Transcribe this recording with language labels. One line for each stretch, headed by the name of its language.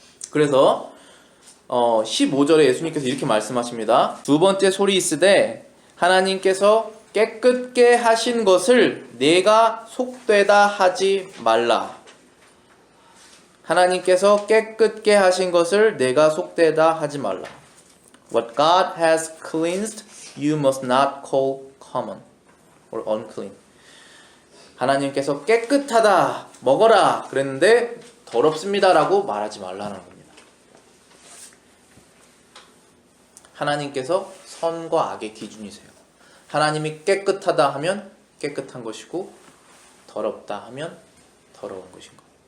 Korean: 그래서 15절에 예수님께서 이렇게 말씀하십니다. 두 번째 소리 있으되 하나님께서 깨끗게 하신 것을 내가 속되다 하지 말라. 하나님께서 깨끗게 하신 것을 내가 속되다 하지 말라.
English: What God has cleansed, you must not call common or unclean.
Korean: 하나님께서 깨끗하다, 먹어라 그랬는데 더럽습니다라고 말하지 말라는 겁니다. 하나님께서 선과 악의 기준이세요. 하나님이 깨끗하다 하면 깨끗한 것이고 더럽다 하면 더러운 것인 거예요.